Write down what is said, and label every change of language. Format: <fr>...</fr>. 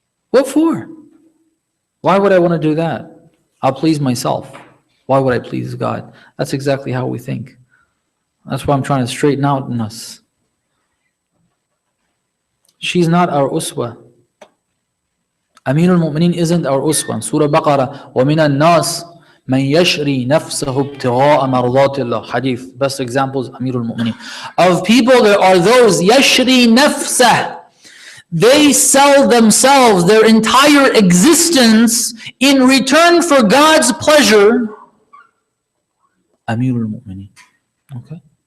<en>What for? Why would I want to do that? I'll please myself. Why would I please God? That's exactly how we think. That's why I'm trying to straighten out in us. She's not our uswa. Amir al-Mu'mineen isn't our uswa. In Surah Baqarah,</en> <ar>وَمِنَ النَّاسِ مَنْ يَشْرِي نَفْسَهُ ابْتِغَاءَ مَرْضَاتِ اللَّهِ.</ar> <en>Hadith, best examples, Amir al-Mu'mineen. Of people, there are those,</en> <ar>يَشْرِي نَفْسَهُ.</ar> <en>They sell themselves, their entire existence, in return for God's pleasure. Amirul Mu'mineen. Okay?</en>